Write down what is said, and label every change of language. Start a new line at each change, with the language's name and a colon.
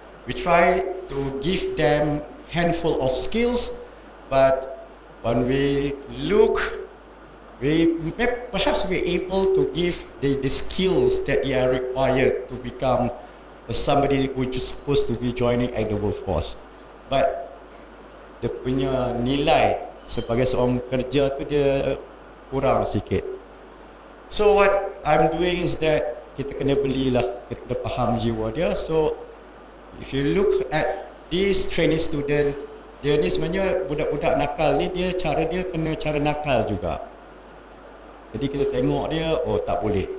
English: We try to give them handful of skills, but when we look, perhaps we're able to give the skills that they are required to become somebody who is supposed to be joining at the workforce.
Malay: But dia punya nilai sebagai seorang kerja tu dia kurang sikit.
English: So what I'm doing is that
Malay: kita kena belilah, kita kena faham jiwa dia.
English: So if you look at these training student,
Malay: dia ni sebenarnya budak-budak nakal ni, cara dia kena cara nakal juga. Jadi kita tengok dia, oh tak boleh.